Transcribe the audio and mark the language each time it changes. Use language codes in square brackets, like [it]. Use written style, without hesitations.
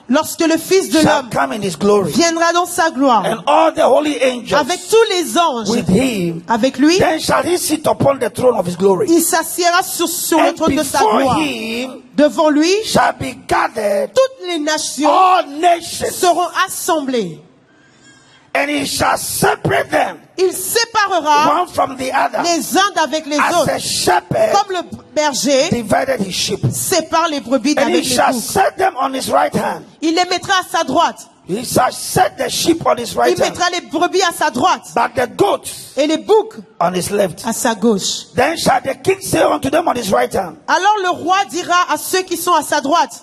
[fr] lorsque le Fils de l'homme viendra dans sa gloire, [en] and all the holy angels [fr] avec tous les anges [en] with him, [fr] avec lui, [en] then shall he sit upon the throne of his glory. [fr] Il s'assiera sur le trône de sa gloire. Devant lui, [en] shall be gathered [fr] toutes les nations, [en] all nations, [fr] seront assemblées. [en] And he shall separate them, [fr] il séparera [en] one from the other, [fr] les uns d'avec les autres, [en] a shepherd [fr] comme le berger [en] divided his sheep. [fr] Sépare les brebis d'avec les boucs. [en] Shall set them on his right hand. [fr] Il les mettra à sa droite. [en] He shall set the sheep on his right [fr] il mettra les brebis à sa droite. [en] But the goats [fr] et les boucs [en] on his left. [fr] À sa gauche. [en] Then shall the king say unto them on his right hand. [fr] Alors le roi dira à ceux qui sont à sa droite.